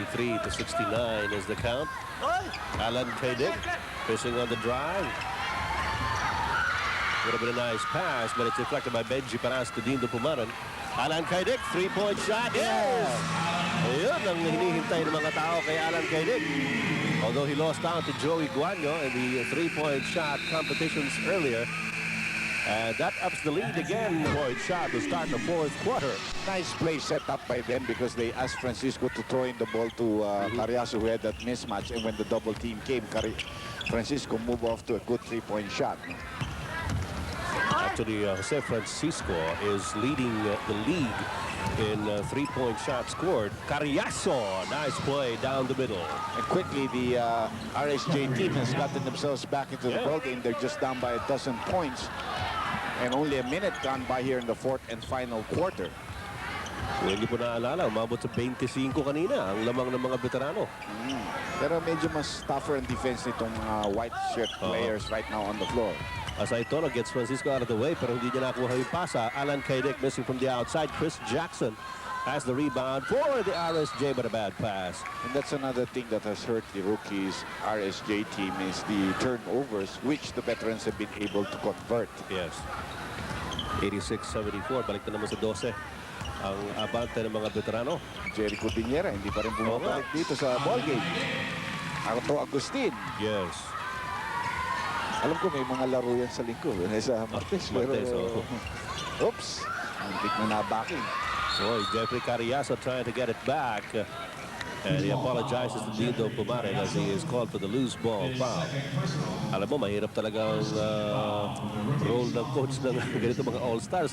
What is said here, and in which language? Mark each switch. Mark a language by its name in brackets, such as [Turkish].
[English] 83-69 is the count. Alan Kadick fishing on the drive. Would have been a nice pass, but it's deflected by Benji Paras to Dindo Pumaran. Alan Kadick, three-point shot. Yes! [Filipino] Ayun ang hinihintay ng mga tao kay Alan Kadick. [English] Although he lost out to Joey Guanyo in the three-point shot competitions earlier. And that ups the lead again. Point shot to start the fourth quarter. Nice play set up by them because they asked Francisco to throw in the ball to Cariaso, who had that mismatch. And when the double team came, Francisco moved off to a good three-point shot. Actually, Jose Francisco is leading the league in three-point shots scored. Cariaso, nice play down the middle. And quickly, the RSJ team has gotten themselves back into the ball game. They're just down by a dozen points. And only a minute gone by here in the fourth and final quarter. [Filipino] Kung hindi po naalala, umabot sa 25 kanina ang lamang ng mga veterano. Pero medyo mas [English] tougher ang defense nitong white shirt players right now on the floor. As I thought, gets Francisco out of the way, [Filipino] pero hindi niya nakuha yung pasa. [English] Alan Kadick missing from the outside. Chris Jackson has the rebound for the RSJ, but a bad pass. And that's another thing that has hurt the rookies RSJ team is the turnovers, which the veterans have been able to convert. [Filipino] Yes. 86-74, balik na naman sa 12. Ang abante ng mga veterano. Jericho Piñera, hindi pa rin bumabalik dito sa ballgame. Arto Agustin. Yes. Alam ko may mga laro yan sa lingkod. Sa Martes. Oops. Muntik na nabacking. [English] So Jeffrey Cariaso trying to get it back. And he apologizes to Dindo Pumaran as he is called for the loose ball foul. [Filipino] Alam mo, mahirap talaga ang role ng coach ng ganito mga all-stars.